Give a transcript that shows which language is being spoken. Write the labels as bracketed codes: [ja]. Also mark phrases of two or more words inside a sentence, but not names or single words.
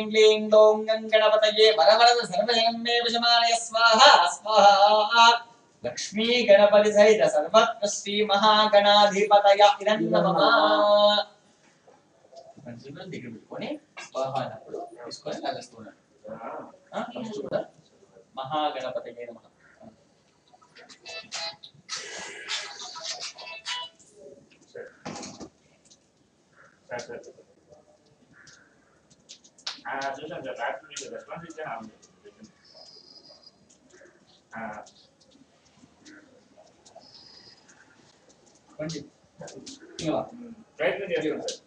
[sa] क्लीं ग्लौं गणपतये वरवरद सर्वजन्मे वशमानय स्वाहा स्वाहा लक्ष्मी गणपति सहित सर्वत्र श्री महागणाधिपतय इदं नमः [te] మంచిగా దగ్గర పెట్టుకొని స్వాహా అన్నప్పుడు తీసుకొని లాగేస్తున్నాడు ఫస్ట్ కూడా [sa] మహాగణపతయే నమః [te] చూసాను సార్ రాత్రి మీకు రెస్పాన్స్ ఇచ్చాను ప్రయత్నం చేస్తాను